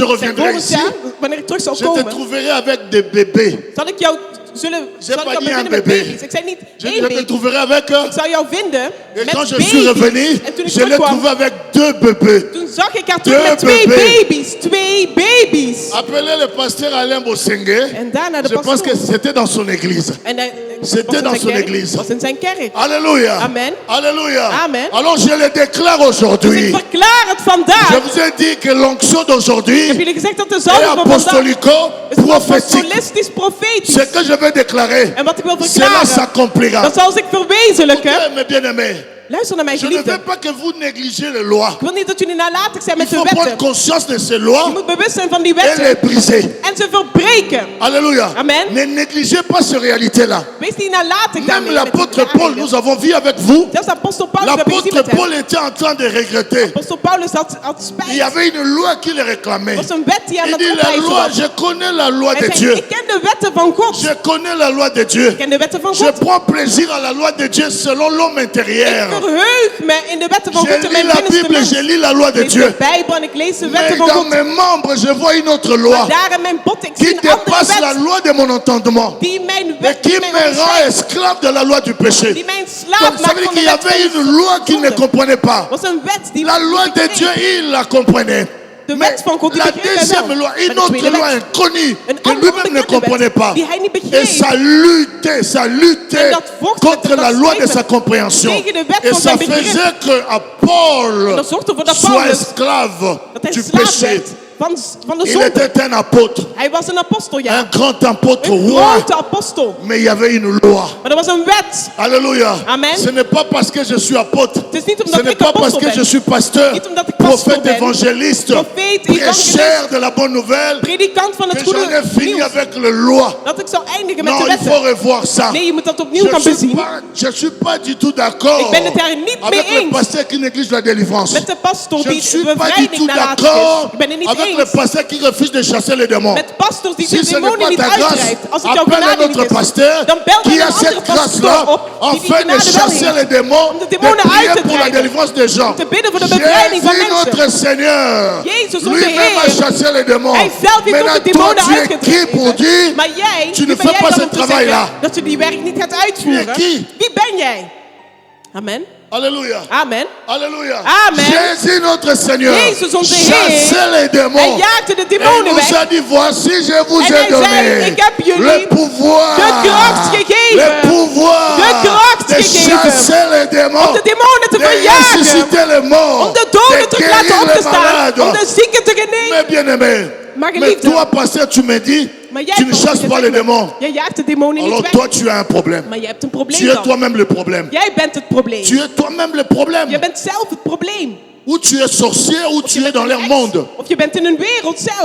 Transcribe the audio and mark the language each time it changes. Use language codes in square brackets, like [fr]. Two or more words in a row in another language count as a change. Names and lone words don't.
[nl] Ik zei, [fr] reviendrai [nl] volgend [fr] ici, [nl] jaar, wanneer ik terug zou [fr] je te [nl] komen, [fr] trouverai avec des bébés. [nl] zal ik jou [fr] pas dit [nl] beginnen [fr] un [nl] met [fr] bébé. [nl] baby's. Ik zei niet [fr] Je, [nl] één [fr] je te [nl] baby. [fr] trouverai avec eux. [nl] Ik zou jou vinden [fr] Et [nl] met [fr] quand je [nl] baby's. [fr] suis revenu, [nl] En toen ik [fr] je l'ai [nl] terugkwam, [fr] trouvé avec 2 bébés. [nl] toen zag ik haar terug [fr] Deux [nl] met 2 [fr] bébés. [nl] baby's. 2 baby's. [fr] Appelez le pasteur Alain Bosengue. [nl] En daarna de [fr] Je pense que [nl] pastoor. [fr] c'était dans son église. [nl] En hij [fr] C'était [nl] was in [fr] dans [nl] zijn [fr] son [nl] kerk. [fr] église. [nl] Was in zijn kerk. [fr] Alléluia. Amen. Alléluia. Amen. Alors je le déclare [nl] Ik [fr] aujourd'hui. [nl] verklaar het [fr] Je [nl] vandaag. [fr] vous ai dit que l'onction [nl] Ik heb [fr] d'aujourd'hui [nl] jullie gezegd dat de [fr] est [nl] zalving van vandaag [fr] apostolico-prophétique. [nl] apostolistisch profetisch. [fr] Ce que je vais déclarer, [nl] En wat ik wil [fr] cela [nl] verklaren, [fr] s'accomplira. [nl] dat zal zich verwezenlijken. [fr] Mes bien-aimés, [nl] Luister naar mijn [fr] je ne veux [nl] geliefden. [fr] pas que vous négligez les lois. [nl] Ik wil niet dat jullie nalatig zijn [fr] Il [nl] met de [fr] faut prendre [nl] wetten. [fr] conscience de ces [nl] Je [fr] lois [nl] moet bewust zijn van die [fr] et les [nl] wetten. [fr] briser. [nl] En ze verbreken. [fr] Alléluia. Amen. Ne négligez pas cette réalité-là. [nl] Wees niet nalatig [fr] Même [nl] daarmee. [fr] l'apôtre Paul, nous avons vu avec vous, [nl] Zelfs apostel Paulus, we hebben gezien [fr] l'apôtre [nl] met hem. [fr] Paul était en train de regretter. [nl] Apostel Paulus had [fr] Il y [nl] spijt. [fr] avait une loi qui le réclamait. [nl] Er was een wet die aan [fr] Il [nl] het [fr] dit la [nl] opeisen [fr] loi, [nl] was. [fr] je connais la loi de [nl] Hij [fr] Dieu. [nl] zei, ik ken de wetten van God. [fr] Je connais la loi de Dieu. [nl] Ik ken de wetten van [fr] Je [nl] God. [fr] prends plaisir à la loi de Dieu selon l'homme [nl] Ik [fr] intérieur. [nl] verheug me in de wetten van God [fr] Je [nl] in [fr] lis [nl] mijn [fr] la [nl] binnenste [fr] Bible, [nl] mens. [fr] je lis la loi [nl] Ik [fr] de [nl] lees de [fr] Dieu. [nl] Bijbel en ik lees de [fr] Mais [nl] wetten van [fr] dans [nl] God. [fr] mes membres, je vois une autre loi [nl] Maar daar in mijn bot, ik [fr] qui [nl] zie een andere [fr] dépasse la [nl] wet [fr] loi de mon entendement [nl] die mijn [fr] et [nl] wet, [fr] qui [nl] die [fr] me [nl] mijn [fr] rend [nl] onderscheidt, [fr] esclave de la loi du péché. [nl] die mijn [fr] Donc [nl] slaaf [fr] ça veut [nl] maakt [fr] dire [nl] van [fr] qu'il [nl] de [fr] y [nl] wet [fr] avait [nl] van [fr] une loi qu'il ne [nl] zonde. [fr] comprenait pas. [nl] Was een wet die [fr] La loi de Dieu, il la comprenait. [nl] De [fr] Mais [nl] wet van God die [fr] la [nl] begreep hij [fr] deuxième [nl] wel. [fr] loi, [nl] Maar [fr] une [nl] de [fr] autre [nl] tweede [fr] loi [nl] wet, [fr] inconnue [nl] een [fr] que [nl] andere [fr] lui-même ne [nl] onbekende [fr] comprenait [nl] wet [fr] pas. [nl] die hij niet [fr] Et [nl] begreep. [fr] ça luttait [nl] En dat vocht met [fr] contre [nl] dat [fr] la loi de [nl] strijd [fr] sa compréhension. [nl] tegen de wet [fr] Et [nl] van [fr] ça [nl] zijn begrip. [fr] faisait que à Paul [nl] En dat zorgde ervoor dat [fr] soit [nl] Paulus, [fr] esclave [nl] dat hij [fr] du [nl] slaaf [fr] péché. [nl] werd van de [fr] Il [nl] zonde. [fr] était un apôtre, [nl] Hij was een apostel, [fr] un [nl] ja. [fr] grand apôtre, [nl] Een [fr] roi. [nl] grote apostel. [fr] Mais il y avait une loi. [nl] Maar er was een wet. [fr] Alléluia. Amen. Ce n'est pas parce que je suis apôtre. [nl] Het is niet [fr] Ce [nl] omdat [fr] n'est [nl] ik [fr] pas parce [nl] apostel [fr] que je [nl] ben. [fr] suis pasteur, [nl] Niet omdat ik pastor [fr] prophète, [nl] ben. [fr] évangéliste, [nl] Profeet, [fr] prêcheur de la bonne nouvelle, [nl] Predikant van [fr] que [nl] het [fr] j'en ai [nl] goede [fr] fini [nl] nieuws. [fr] avec les lois. [nl] Dat ik zou eindigen met [fr] Non, [nl] de [fr] il faut [nl] wetten. [fr] revoir ça. [nl] Nee, je moet dat opnieuw gaan bezien. [fr] Je suis pas du tout d'accord [nl] Ik ben het daar niet [fr] avec [nl] mee [fr] le [nl] eens. [fr] pasteur qui néglige la délivrance. [nl] Met de pastor [fr] Je ne [nl] die [fr] suis pas du [nl] bevrijding [fr] tout [nl] nalatig [fr] d'accord [nl] is. Ik ben het niet [fr] avec le pasteur qui refuse de chasser les démons. [nl] Met pastors die [fr] Si [nl] de [fr] ce n'est [nl] demonen [fr] pas [nl] niet [fr] ta grâce, [nl] uitdrijft. Als het jouw [fr] appelle un [nl] genade niet [fr] autre [nl] is, [fr] pasteur [nl] dan bel [fr] qui [nl] dan [fr] a [nl] een [fr] cette [nl] andere [fr] grâce-là [nl] pastor op die die [fr] afin de [nl] genade wel [fr] chasser les [nl] heeft. [fr] démons, [nl] Om de [fr] de [nl] demonen [fr] prier [nl] uit te [fr] pour la [nl] drijven. [fr] délivrance des gens. [nl] Om te bidden voor de bevrijding van [fr] Jésus, [nl] mensen. [fr] notre Seigneur, [nl] Jezus, onze [fr] lui-même a [nl] Heer. [fr] chassé les démons. [nl] Hij zelf heeft ook [fr] Maintenant, [nl] de [fr] toi, [nl] demonen [fr] tu es qui [nl] uitgedreven. [fr] pour dire [nl] Maar jij, [fr] tu [nl] wie [fr] ne [nl] ben [fr] fais [nl] jij [fr] pas [nl] dan [fr] ce [nl] om te [fr] travail-là? [nl] zeggen dat je die werk niet gaat uitvoeren? [fr] Wie est qui? [nl] Wie ben jij? [fr] Amen. Alléluia. Amen. Alléluia. Amen. Jésus, notre Seigneur, [nl] Jezus, onze [fr] chassait [nl] Heer. [fr] les démons. [nl] Hij jaagde de [fr] Et [nl] demonen [fr] il nous [nl] weg. [fr] a dit, voici, je vous [nl] En [fr] ai [nl] hij zei, [fr] donné [nl] ik heb jullie [fr] le pouvoir, [nl] de kracht gegeven. [fr] le pouvoir [nl] De kracht [fr] de [nl] gegeven. [fr] chasser les démons, [nl] Om de demonen te [fr] de [nl] verjagen. [fr] ressusciter les morts, [nl] Om de doden [fr] de [nl] terug laten [fr] guérir [nl] op te [fr] les [nl] staan. [fr] malades. [nl] Om de zieken te genezen. [fr] Mais bien aimé, [nl] Maar [fr] mais [nl] geliefde. [fr] toi, pasteur, tu me dis, [nl] Maar jij [fr] tu ne [nl] pastor, [fr] chasses [nl] je [fr] pas [nl] zegt [fr] les [nl] me, [fr] démons. [nl] jij jaagt de demonen [fr] Alors [nl] niet [fr] toi, [nl] weg. [fr] tu as un problème. [nl] Maar je hebt een [fr] Tu [nl] probleem [fr] es [nl] dan. [fr] toi-même le problème. [nl] Jij bent het probleem. [fr] Tu es toi-même le problème. [nl] Je bent zelf het probleem. [fr] Ou tu es sorcier, ou tu es dans [nl] een [fr] leur [nl] ex, [fr] monde. [nl] Of je bent in een wereld zelf.